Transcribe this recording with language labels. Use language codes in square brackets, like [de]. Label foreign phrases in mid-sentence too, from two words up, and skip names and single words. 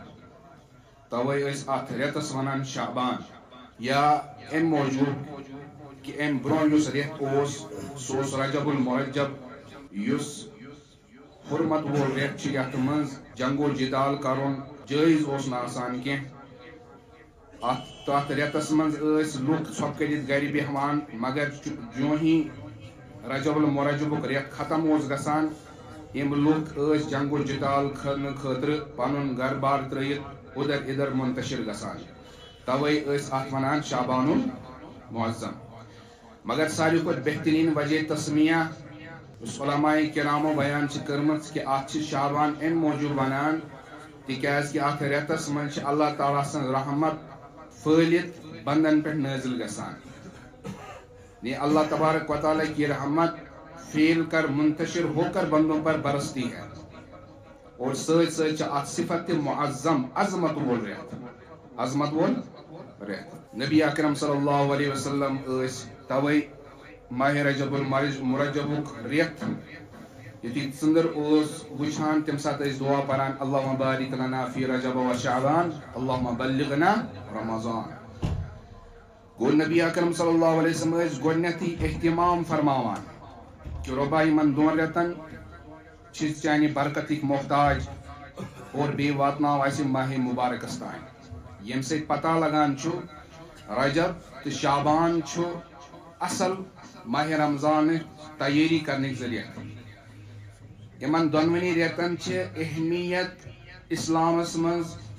[ks] توے ٲسۍ اتھ رٮ۪تس ونان شعبان یا امہِ موٗجوٗب کہ امہِ برونٛہہ یُس رٮ۪تھ اوس سُہ اوس رجب المرجب یُس حرمت وول رٮ۪تھ چھُ یتھ منٛز جنگ و جدال کرُن جٲیز اوس نہٕ آسان کینٛہہ تتھ رٮ۪تس منٛز ٲسۍ لُکھ ژھۄپہٕ کٔرِتھ گرِ بیہوان مگر جونٛہی رجب المرجبُک رٮ۪تھ ختم اوس گژھان یِم لُکھ ٲسۍ جنگ و جدال کرنہٕ خٲطرٕ پنُن گربار ترٲیِتھ ادھر ادھر منتشر گژھان توے ٲسۍ اتھ ونان شعبان المعظم مگر ساروی کھۄتہٕ بہترین وجہ تسمیہ یُس علماء کرامو بیان چھِ کٔرمٕژ کہ اتھ چھِ شعبان امہِ موٗجوٗب ونان تِکیٛازِ کہِ اتھ رٮ۪تس منٛز چھِ اللہ تعالیٰ سٕنٛز رحمت پھٲلِتھ بندن پٮ۪ٹھ نٲزِل گژھان [ur] یعنی اللہ تبارک و تعالیٰ کی رحمت پھیل کر منتشر ہو کر بندوں پر برستی ہے اور [ks] سۭتۍ سۭتۍ چھِ اتھ صفت تہِ معظم عظمت وول رٮ۪تھ عظمت وول رٮ۪تھ نبی اکرم صلی اللہ علیہ وسلم ٲسۍ توے ماہ رجب المرجبُک رٮ۪تھ یُتھُے ژٔنٛدٕر اوس وٕچھان تمہِ ساتہٕ ٲسۍ دعا پران [ar] اللہُمہ بارک لنا فی رجب و شعبان اللہُمہ بلغنا رمضان [ks] گوٚو نبی اکرم صلی اللہ علیہ وسلم ٲسۍ گۄڈنٮ۪تھٕے احتمام فرماوان کہ رۄبا یِمن 2 رٮ۪تن چھِ چانہِ برکتٕکۍ محتاج اور بیٚیہِ واتناو اَسہِ ماہ مُبارکس تانۍ ییٚمہِ سۭتۍ پتہ لگان چھُ رجب تہٕ شعبان چھُ اصل ماہ رمضانٕچ تیٲری کرنٕکۍ ذٔریعہٕ یِمن دۄنوٕنی رٮ۪تن چھِ اہمیت اسلامس منٛز